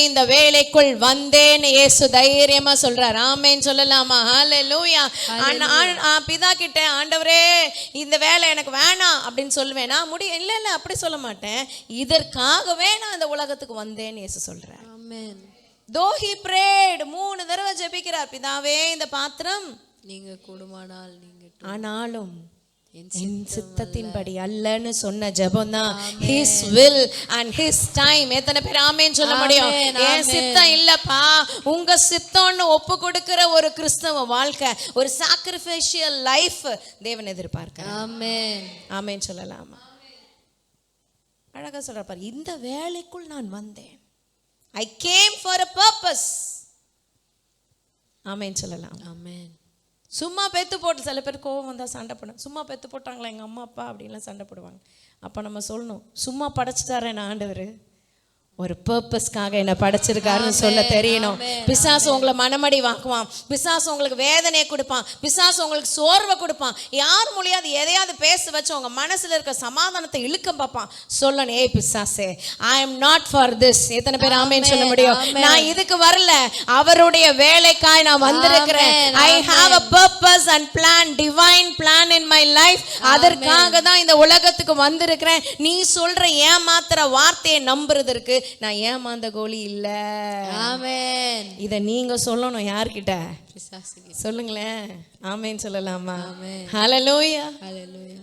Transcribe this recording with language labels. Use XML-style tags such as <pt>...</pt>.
<ta>இந்த வேலைக்குள் வந்தேன் இயேசு தைரியமா சொல்றார். ஆமென் சொல்லலாமா? ஹல்லேலூயா. பிதா கிட்ட, ஆண்டவரே இந்த வேலை எனக்கு வேணாம் அப்படின்னு சொல்வேனா? முடியும் இல்லை, அப்படி சொல்ல மாட்டேன். இதற்காகவே நான் இந்த உலகத்துக்கு வந்தேன்னு இயேசு சொல்றார். ஆமென்.</ta> <en>Though he prayed,</en> <ta>3 தடவை ஜெபிக்கிறார். பிதாவே இந்த பாத்திரம் நீங்க கூடுமானால் ஆனாலும் என் சித்தத்தின்படி அல்லன்னு சொன்ன ஜெபம் தான்</ta> <en>his will and his time.</en> <ta>எத்தனை பேர் ஆமென் சொல்ல முடியும்? என் சித்தம் இல்லப்பா, உங்க சித்தம்னு ஒப்பு கொடுக்கிற ஒரு கிறிஸ்தவ வாழ்க்கை, ஒரு sacrificial life தேவன் எதிர்பார்க்கிறார். ஆமென். ஆமென் சொல்லலாமா? அழகா சொல்ற பாரு, இந்த வேலைக்குள் நான் வந்தேன்.</ta> <en>I came for a purpose.</en> <ta>ஆமென் சொல்லலாம். ஆமென். சும்மா பெத்து போட்டு, சில பேர் கோவம் வந்தால் சண்டை போடுவேன். சும்மா பெத்து போட்டாங்களா எங்கள் அம்மா அப்பா அப்படின்லாம் சண்டை போடுவாங்க. அப்போ நம்ம சொல்லணும், சும்மா படைச்சிட்டாரேன் ஆண்டவர், ஒரு பர்பஸ்க்காக என்ன படைச்சிருக்காருன்னு சொல்ல தெரியணும். பிசாசு உங்களை மனமடி வாக்குவான், பிசாசு உங்களுக்கு வேதனையை கொடுப்பான், பிசாசு உங்களுக்கு சோர்வை கொடுப்பான், யார் மூலியாவது எதையாவது பேச வச்சு உங்க மனசுல இருக்க சமாதானத்தை இழுக்க பார்ப்பான். சொல்லணும், ஏய் பிசாசே,</ta> <en>I am not for this.</en> <ta>எத்தனை பேர் ஆமென் சொல்ல முடியும்? நான் இதுக்கு வரல, அவருடைய வேலைக்காய் நான் வந்திருக்கிறேன்.</ta> <en>I have a purpose and plan, divine plan in my life.</en> <ta>அதற்காக தான் இந்த உலகத்துக்கு வந்திருக்கிறேன். நீ சொல்ற ஏமாத்துற வார்த்தையை நம்புறதற்கு நான் ஏமாந்த கோழி இல்ல. ஆமென். இத நீங்க சொல்லணும். யார்கிட்ட? பிசாசுக்கு. சொல்லுங்களேன். ஆமென் சொல்லலாமா? ஹalleluya. ஹalleluya.</ta>